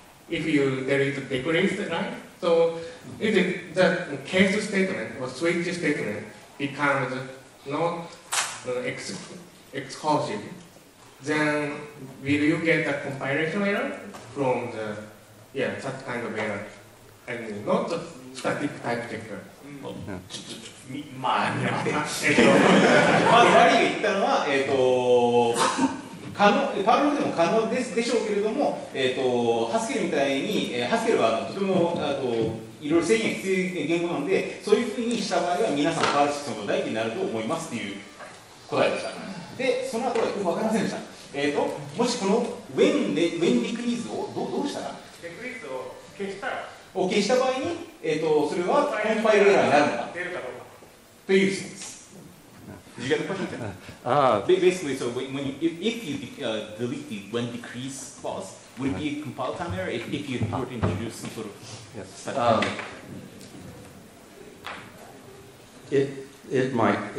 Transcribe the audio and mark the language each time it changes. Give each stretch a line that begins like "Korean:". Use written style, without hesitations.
English: If you delete the decrease line, so if the case statement or switch statement becomes not exclusive, then will you get a compilation error from the such kind of error? I mean, not the static type checker.
Japanese: まあ、まずバリーが言ったのは、パールでも可能でしょうけれども、ハスケルみたいに、ハスケルはとてもいろいろ制限が必要な言語なので、そういうふうにした場合は皆さんパール6の大事になると思いますという答えでした。で、その後はよく分かりませんでした。もしこの
English: when decrease
Japanese: をどうしたら
English: decrease
Japanese: を消したら消した場合に、それはコンパイルエラーになるのかという質問です。
English: Did you get the question? Basically, so if you delete the when decrease clause, would it be a compile time error if you were to introduce some sort of static? It might.